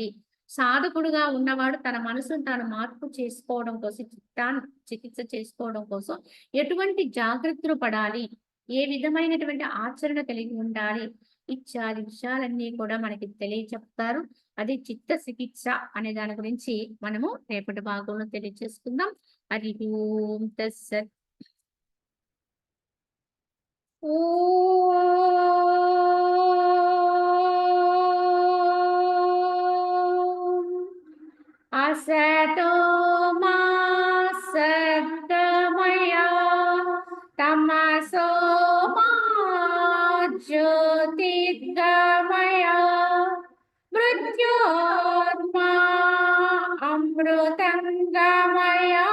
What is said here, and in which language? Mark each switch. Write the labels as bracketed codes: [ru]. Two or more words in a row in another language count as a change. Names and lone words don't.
[te] సాధకుడుగా ఉన్నవాడు తన మనసును తాను మార్పు చేసుకోవడం కోసం, చిత్తాన్ని చికిత్స చేసుకోవడం కోసం ఎటువంటి జాగ్రత్తలు పడాలి? ఏ విధమైనటువంటి ఆచరణ కలిగి ఉండాలి? ఇత్యాది విషయాలన్నీ కూడా మనకి తెలియచెప్తారు. అది చిత్త చికిత్స అనే దాని గురించి మనము రేపటి భాగంలో తెలియజేసుకుందాం. [sa] హరి ఓం తస్సత్. असतो मा सद्गमय तमसो मा ज्योतिर्गमय मृत्योर्मा अमृतंगमय।